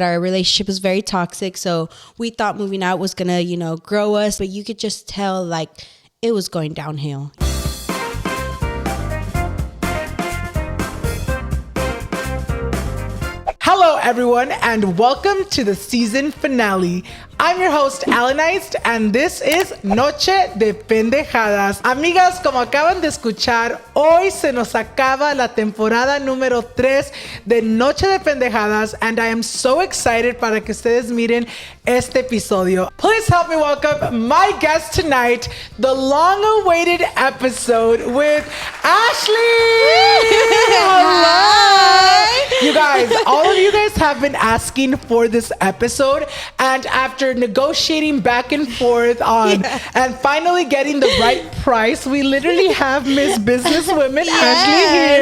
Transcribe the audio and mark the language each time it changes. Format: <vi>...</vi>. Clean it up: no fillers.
<en>Our relationship was very toxic, so we thought moving out was gonna, grow us, but you could just tell like it was going downhill. Hello everyone and welcome to the season finale. I'm your host Alannized and this is Noche De Pendejadas.</en> <es>Amigas, como acaban de escuchar, hoy se nos acaba la temporada número 3 de Noche De Pendejadas</es> <en>and I am so excited</en> <es>para que ustedes miren este episodio.</es> <en>Please help me welcome my guest tonight, the long-awaited episode with Ashley. Hello. You guys, all of you guys have been asking for this episode, and after negotiating back and forth and finally getting the right price, we literally have Miss Businesswoman Ashley here.</en>